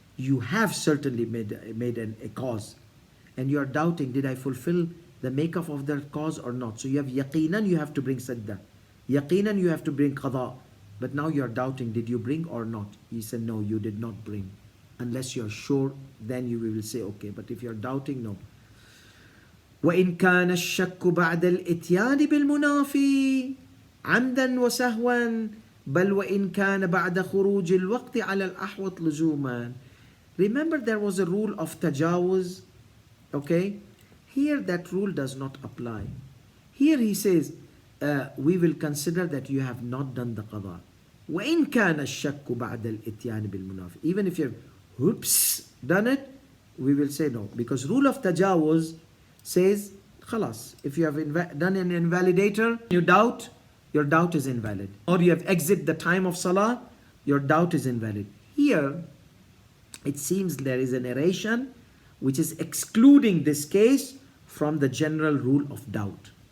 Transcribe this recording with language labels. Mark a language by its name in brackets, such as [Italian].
[English] you have certainly made a cause, and you are doubting, did I fulfill the makeup of that cause or not? So you have yaqinan, you have to bring sajda. Yaqinan, you have to bring qada. But now you are doubting, did you bring or not? He said, no, you did not bring. Unless you are sure, then you will say, okay. But if you are doubting, no. [Arabic] وإن كان الشك بعد الإتيان بالمنافي عمدا وسهوا بل وإن كان بعد خروج الوقت على الأحوط لزوما. [English] Remember, there was a rule of tajawuz, okay? Here that rule does not apply. Here he says, we will consider that you have not done the qada. [Arabic] وإن كان الشك بعد الإتيان بالمنافي. [English] Even if you've done it, we will say no. Because rule of tajawuz says, khalas, if you have done an invalidator, you doubt, your doubt is invalid. Or you have exit the time of salah, your doubt is invalid. Here, it seems there is a narration which is excluding this case from the general rule of doubt.